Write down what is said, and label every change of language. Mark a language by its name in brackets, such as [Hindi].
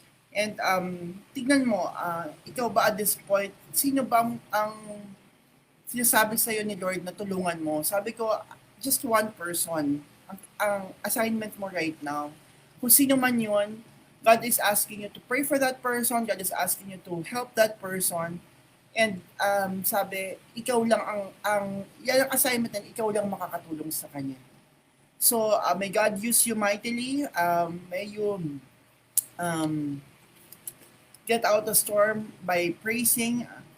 [Filipino] And tignan mo, ikaw ba [English] at this point, [Filipino] sino ba ang sinasabi sa'yo ni Lord na tulungan mo? Sabi ko, [English] just one person. [Filipino] Ang assignment mo right now. Kung sino man yun, [English] God is asking you to pray for that person. God is asking you to help that person. [Filipino] And sabi, ikaw lang yan ang assignment na ikaw lang makakatulong sa kanya. [English] So, may God use you mightily. May you get out the storm by praising.